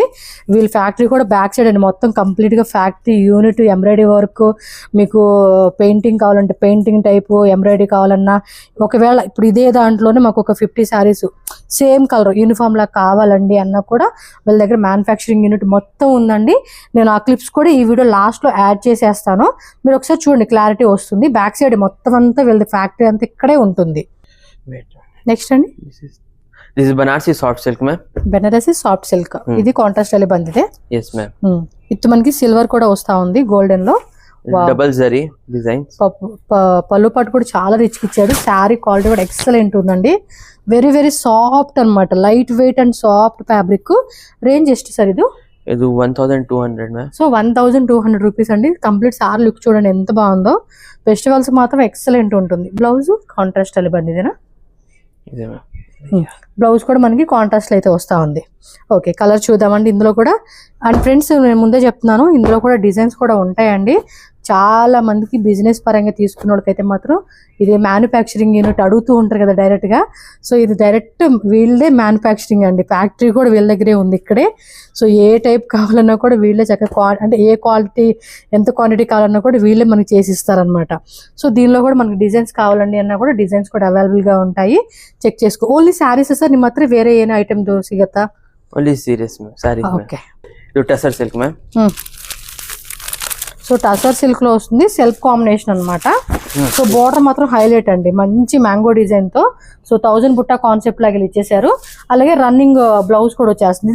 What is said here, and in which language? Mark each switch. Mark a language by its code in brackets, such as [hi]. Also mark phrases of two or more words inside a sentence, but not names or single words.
[te] వీళ్ళ ఫ్యాక్టరీ కూడా [en] back side [te] అండి, మొత్తం కంప్లీట్ గా [en] factory unit, embroidery work, [te] మీకు పెయింటింగ్ కావాలంటే పెయింటింగ్ టైపు, ఎంబ్రాయిడరీ కావాలన్నా, ఒకవేళ ఇప్పుడు ఇదే దాంట్లోనే మాకు ఒక [en] 50 sarees same color uniform [te] లా కావాలండి అన్నా కూడా వీళ్ళ దగ్గర [en] manufacturing unit [te] మొత్తం ఉందండి. నేను ఆ క్లిప్స్ కూడా ఈ [en] video last [te] లో యాడ్ చేసేస్తాను, మీరు ఒకసారి చూడండి, క్లారిటీ వస్తుంది. [en] back side [te] మొత్తం అంతా వీళ్ళ ఫ్యాక్టరీ అంతా ఇక్కడే ఉంటుంది. నెక్స్ట్ అండి, [en] This is Banarsi soft silk ma'am. Banarasi soft silk. [te] ఇది కాంట్రాస్ట్ [kn] ಅಲ್ಲಿ ಬಂದಿದೆ. [en] Yes ma'am. [te] ఇత్తు మనకి సిల్వర్ కూడా వస్తా ఉంది, గోల్డెన్ లో. [en] double zari designs. [te] పళ్ళు పట్టు కూడా చాలా రిచ్ ఇచ్చాడు. [en] saree quality [te] కూడా ఎక్సలెంట్ ఉందండి. [en] very very soft [te] అన్నమాట, [en] light weight and soft fabric. [te] రేంజ్ ಎಷ್ಟು సార్ ఇది? ఇది 1200 మ్యామ్. సో 1200 రూపీస్ అండి. [en] complete saree look [te] చూడండి ఎంత బాగుందో. ఫెస్టివల్స్ మాత్రం ఎక్సలెంట్ ఉంటుంది. [en] blouse contrast [kn] ಅಲ್ಲಿ ಬಂದಿದೆನಾ? [te] ఇదే మ్యామ్. బ్లౌజ్ కూడా మనకి కాంట్రాస్ట్ అయితే వస్తూ ఉంది. ఓకే, కలర్ చూద్దామండి ఇందులో కూడా. అండ్ ఫ్రెండ్స్, నేను ముందే చెప్తున్నాను, ఇందులో కూడా డిజైన్స్ కూడా ఉంటాయండి. చాలా మందికి బిజినెస్ పరంగా తీసుకున్న వాళ్ళకైతే మాత్రం ఇదే [en] manufacturing unit [te] అడుగుతూ ఉంటారు కదా డైరెక్ట్గా. సో ఇది డైరెక్ట్ వీళ్ళదే మ్యానుఫ్యాక్చరింగ్ అండి, ఫ్యాక్టరీ కూడా వీళ్ళ దగ్గరే ఉంది ఇక్కడే. సో ఏ టైప్ కావాలన్నా కూడా వీళ్ళే చక్కగా అంటే ఏ క్వాలిటీ ఎంత క్వాంటిటీ కావాలన్నా కూడా వీళ్ళే మనకి చేసి ఇస్తారనమాట. సో దీనిలో కూడా మనకి డిజైన్స్ కావాలండి అన్నా కూడా డిజైన్స్ కూడా అవైలబుల్గా ఉంటాయి, చెక్ చేసుకో. [en] only sarees sir [kn] ನಿಮ್ಮ ಹತ್ರ [te] వేరే ఏమైనా ఐటమ్ సిగత్తా? [en] only serious ma'am, sarees. [te] ఓకే, ఇది [en] tussar silk ma'am. [te] సో [en] tussar silk [te] లో వస్తుంది, [en] self combination [te] అన్నమాట. సో బోర్డర్ మాత్రం హైలైట్ అండి, మంచి [en] mango design [te] తో. సో 1000 బుట్ట కాన్సెప్ట్ లాగా ఇచ్చేసారు. అలాగే [en] running blouse [te] కూడా వచ్చేస్తుంది.